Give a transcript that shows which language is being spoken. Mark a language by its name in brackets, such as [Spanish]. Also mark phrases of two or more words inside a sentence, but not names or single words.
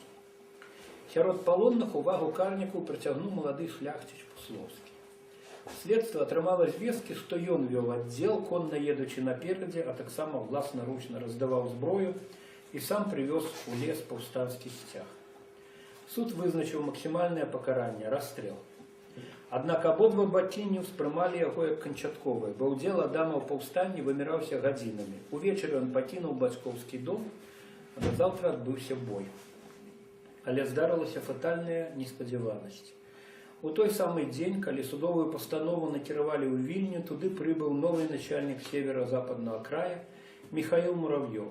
[Belarusian] Сярод палонных увагу Карніку прыцягнуў малады шляхціч Пусловскі. Следства атрымала звесткі, што ён вёў аддзел, конна едучы наперадзе, а таксама власнаручна раздаваў зброю і сам прывёз у лес паўстанскі сцяг. [Ukrainian] Суд вызначив максимальне покарання – розстріл. Однак обидва [Belarusian] бакі не ўспрымалі яго як канчатковае, бо ўдзел Адама ў паўстанні выміраўся гадзінамі. Увечары ён пакінуў бацькоўскі дом, а назаўтра адбыўся бой. Але здарылася фатальная неспадзяванасць. У той самы дзень, калі судовую пастанову накіравалі ў Вільню, туды прыбыў новы начальнік [Russian] северо-западнага края [Belarusian] Михаил Муравьёв.